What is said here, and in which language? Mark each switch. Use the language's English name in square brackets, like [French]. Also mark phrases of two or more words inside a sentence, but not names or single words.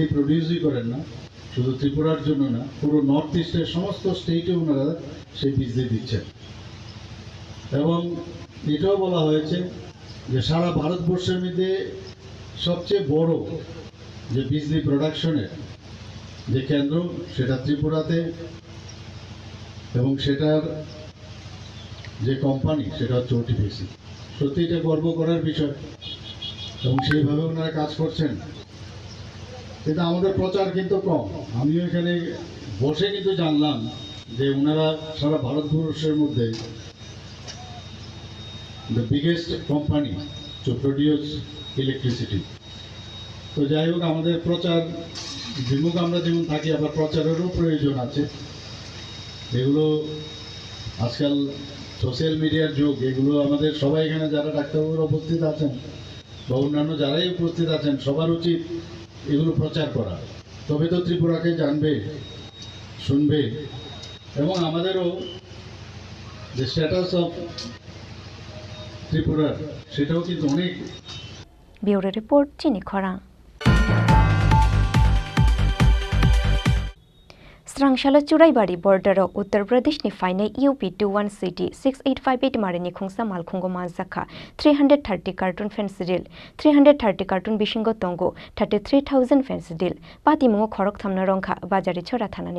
[Bangla] প্রডিউসই করেন না, শুধু ত্রিপুরার জন্য না, পুরো নর্থ ইস্টের সমস্ত স্টেটে ওনারা সেই বিজলি দিচ্ছেন এবং এটাও বলা হয়েছে যে সারা ভারতবর্ষের মধ্যে সবচেয়ে বড় যে বিজলি প্রোডাকশনের যে কেন্দ্র সেটা ত্রিপুরাতে এবং সেটার যে কোম্পানি সেটা হচ্ছে ওটিপিসি। সত্যি এটা গর্ব করার বিষয় এবং সেইভাবে ওনারা কাজ করছেন, কিন্তু আমাদের প্রচার কিন্তু কম। আমিও এখানে বসে কিন্তু জানলাম যে ওনারা সারা ভারতবর্ষের মধ্যে [English] the biggest company to produce electricity. [Bangla] তো যাই হোক আমাদের প্রচার বিমুখ আমরা যেমন থাকি আবার প্রচারেরও প্রয়োজন আছে। এগুলো আজকাল [English] social media [Bangla] যুগ, এগুলো আমাদের সবাই এখানে যারা ডাক্তারবাবুরা উপস্থিত আছেন বা অন্যান্য যারাই উপস্থিত আছেন সবার উচিত এগুলো প্রচার করা, তবে তো ত্রিপুরাকে জানবে, শুনবে এবং আমাদেরও যে [English] status of Tripura [Bangla] সেটাও কিন্তু অনেক। [English] Bureau Report Chini Khorang. [Kok Borok] Srangshalo Churaibari border Uttar Pradesh ni faine UP21 city 6858 marini khungsa malkhungo manjakha 330 carton fensidil 330 carton bishingo tongo 33000 fensidil patimungo khorok thamna rongkha bajari chora thanani